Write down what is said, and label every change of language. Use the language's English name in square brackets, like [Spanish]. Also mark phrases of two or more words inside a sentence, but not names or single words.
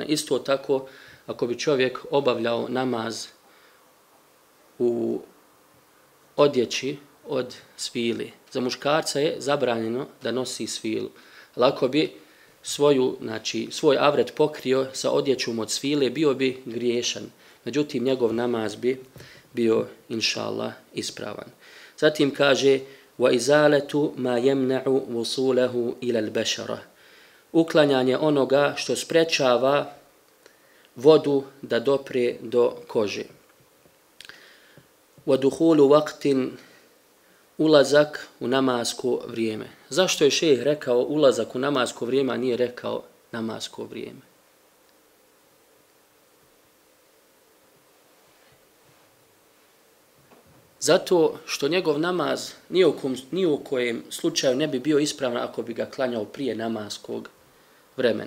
[Bosnian] Isto tako, ako bi čovjek obavljao namaz u odjeći od svile. Za muškarca je zabranjeno da nosi svilu. Ali ako bi svoj avret pokrio sa odjećom od svile, bio bi griješan. Međutim, njegov namaz bi bio, [Arabic] إن شاء الله, [Bosnian] ispravan. Zatim kaže [Arabic] وَإِزَالَةُ مَا يَمْنَعُ وُصُولَهُ إِلَى الْبَشَرَ, [Bosnian] uklanjanje onoga što sprečava vodu da dopre do kože. [Arabic] وَدُخُولُ وَقْتٍ [Bosnian] ulazak u namasko vrijeme. Zašto je šejh rekao ulazak u namasko vrijeme, a nije rekao namasko vrijeme? Zato što njegov namaz ni u kojem slučaju ne bi bio ispravan ako bi ga klanjao prije namaskog vremena.